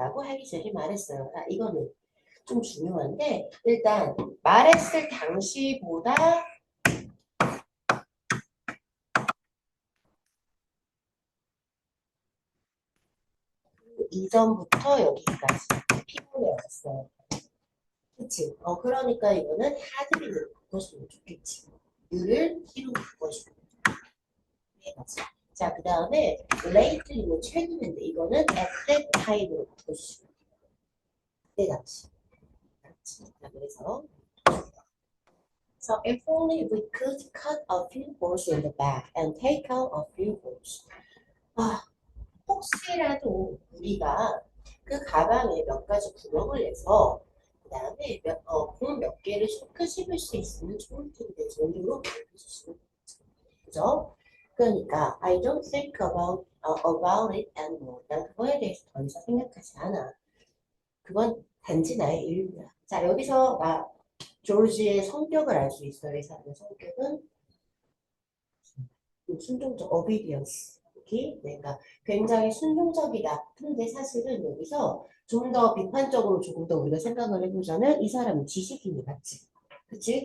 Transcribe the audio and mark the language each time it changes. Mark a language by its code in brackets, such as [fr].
[ko] 라고 하기 전에 말했어요. 자, 이거는 좀 중요한데 일단 말했을 당시보다 이전부터 여기까지 피곤해왔어요. 그치? 그러니까 이거는 하드비를 바꿔주면 좋겠지. 유를 T로 바꿔주고. 네, 맞지? 자, 그 다음에 lately는 최근인데 이거는 [en] at that time [ko] 으로 바꿔주시고. 네, 맞지? 맞지? [en] 자, 그래서 So if only we could cut a few holes in the back and take out a few holes. [ko] 아, 혹시라도 우리가 그 가방에 몇 가지 구멍을 내서 그 다음에 공 몇 개를 쏟아 씹을 수 있으면 좋을 텐데 정도로 해주시면 그죠? [en] 그러니까 I don't think about it anymore. [ko] 난 그거에 대해서 더 이상 생각하지 않아. 그건 단지 나의 일부야. 자, 여기서 조지의 성격을 알 수 있어요. 이 사람의 성격은 순종적 obedience. 오케이? 그러니까 굉장히 순종적이다. 근데 사실은 여기서 좀 더 비판적으로 조금 더 우리가 생각을 해보자면 이 사람은 지식인이 맞지. 그치?